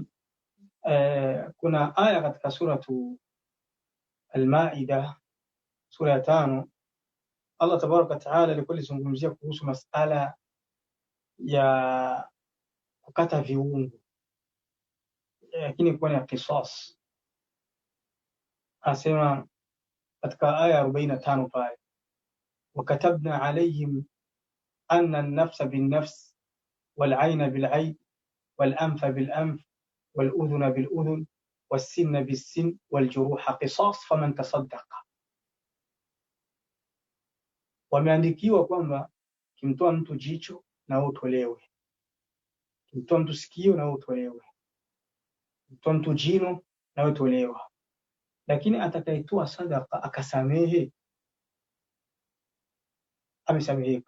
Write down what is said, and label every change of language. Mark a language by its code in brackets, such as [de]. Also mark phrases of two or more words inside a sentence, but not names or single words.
[sw] Kuna aya katika suratu Al-Maida, sura ya 5, [ar] الله تبارك وتعالى [sw] alikuwa alizungumzia kuhusu masala ya kukata viungo, lakini kwa ni qisas. Asema katika aya 45 pale, [ar] وكتبنا عليهم أن النفس بالنفس والعين بالعين والأنف بالأنف والأذن بالأذن والسن بالسن والجروح قصاص فمن تصدق. [sw] Wameandikiwa kwamba kimtoa mtu jicho na utolewe, kimtoa mtu sikio na utolewe, kimtoa mtu jino na utolewa. Lakini atakayetoa sadaka akasamehe, amesameheka.